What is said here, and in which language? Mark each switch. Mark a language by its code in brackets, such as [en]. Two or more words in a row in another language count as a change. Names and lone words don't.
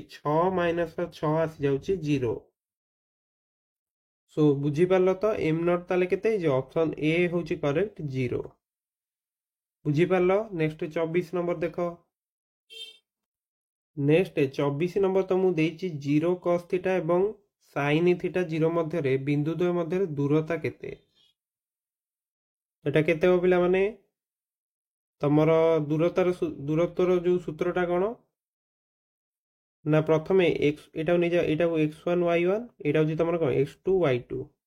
[or] 6 - 6 ଆସିଯାଉଛି 0। ସୋ ବୁଝିପାରିଲ ତ M0 ତାହେଲେ କେତେ ହେଇଯିବ? [en] option A [or] ହେଉଛି କରେକ୍ଟ 0। ବୁଝିପାରିଲ? ନେକ୍ସଟ 24 ନମ୍ବର ଦେଖ। ନେକ୍ସଟ 24 ନମ୍ବର ତମକୁ ଦେଇଛି 0 cos θ ଏବଂ sin θ 0 ମଧ୍ୟରେ ବିନ୍ଦୁ ଦ୍ୱୟ ମଧ୍ୟରେ ଦୂରତା କେତେ? এটা କେତେ ହେବ ପିଲାମାନେ? ତମର ଦୂରତ୍ୱର ଯେଉଁ ସୂତ୍ରଟା କ'ଣ ନା ପ୍ରଥମେ ଏଟାକୁ ନେଇଯାଅ, ଏଇଟାକୁ x1 y1, ଏଇଟା ହେଉଛି ତମର କ'ଣ x2 y2।